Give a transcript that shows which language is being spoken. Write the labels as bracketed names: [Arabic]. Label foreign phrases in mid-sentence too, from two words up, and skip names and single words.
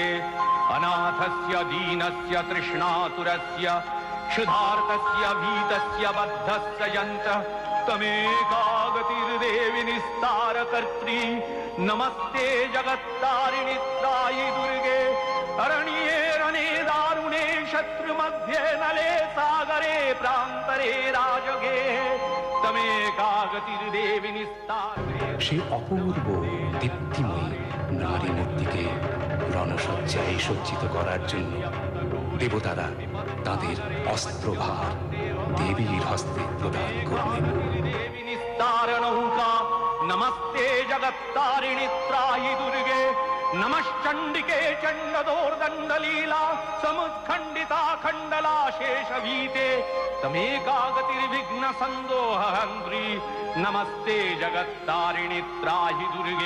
[Sanskrit] अनाथस्य दीनस्य तृष्णातुरस्य क्षुधार्तस्य भीतस्य बद्धस्य यन्त्रः तमेकागतिर्देवि निस्तारकर्त्री, नमस्ते जगत्तारिणि त्राहि दुर्गे, अरण्ये रणे दारुणे शत्रुमध्ये नले सागरे प्रान्तरे राजगे तमेकागतिर्देवि निस्तारे। [Bangla] সেই অপূর্ব দীপ্তিময়ী নারী মূর্তিকে রণসজ্জায় সজ্জিত করার জন্য দেবতারা তাদের অস্ত্রভার দেবীর হস্তে প্রদান করলেন। [Sanskrit] देवि निस्तारणौका, नमस्ते जगत्तारिणि त्राहि दुर्गे, नमश्चण्डिके चण्डदोर्दण्डलीला समुत्खण्डिता खण्डला शेषभीते तमेकागतिर्विघ्न सन्दोहहन्त्री, नमस्ते जगत्तारिणि त्राहि दुर्गे,